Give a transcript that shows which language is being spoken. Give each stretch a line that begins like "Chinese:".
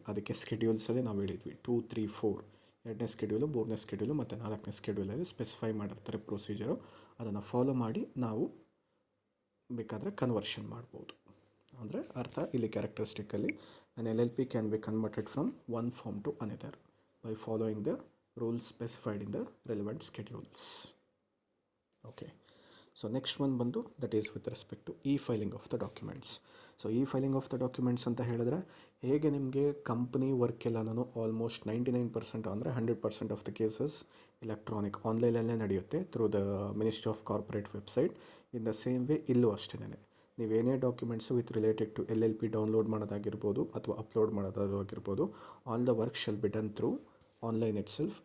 Kannada: ಅದಕ್ಕೆ ಸ್ಕೆಡ್ಯೂಲ್ಸಲ್ಲಿ ನಾವು ಹೇಳಿದ್ವಿ 2, 3, 4. 2ನೇ ಸ್ಕೆಡ್ಯೂಲು, 3ನೇ ಸ್ಕೆಡ್ಯೂಲು ಮತ್ತು 4ನೇ ಸ್ಕೆಡ್ಯೂಲಲ್ಲಿ ಸ್ಪೆಸಿಫೈ ಮಾಡಿರ್ತಾರೆ ಪ್ರೊಸೀಜರು. ಅದನ್ನು ಫಾಲೋ ಮಾಡಿ ನಾವು ಬೇಕಾದರೆ ಕನ್ವರ್ಷನ್ ಮಾಡ್ಬೋದು. ಅಂದರೆ ಅರ್ಥ ಇಲ್ಲಿ ಕ್ಯಾರೆಕ್ಟರಿಸ್ಟಿಕ್ಕಲ್ಲಿ
English: an LLP can be converted from one form to another by following the rules specified in the relevant schedules. Okay, so next one ಬಂದು that is with respect to e-filing of the documents.
Kannada: So e-filing of the documents ಅಂತ ಹೇಳಿದ್ರೆ ಹೇಗೆ ನಿಮಗೆ company work ಎಲ್ಲನೂ almost 99% ಅಂದರೆ 100% of the cases electronic ಆನ್ಲೈನಲ್ಲೇ ನಡೆಯುತ್ತೆ
English: Through the ministry of corporate website. In the same way
Kannada: ಇಲ್ಲೂ ಅಷ್ಟೇ, ನೀವೇನೇ documents with related to LLP download ಮಾಡೋದಾಗಿರ್ಬೋದು ಅಥವಾ ಅಪ್ಲೋಡ್ ಮಾಡೋದಾಗಿರ್ಬೋದು,
English: All the work shall be done through online itself.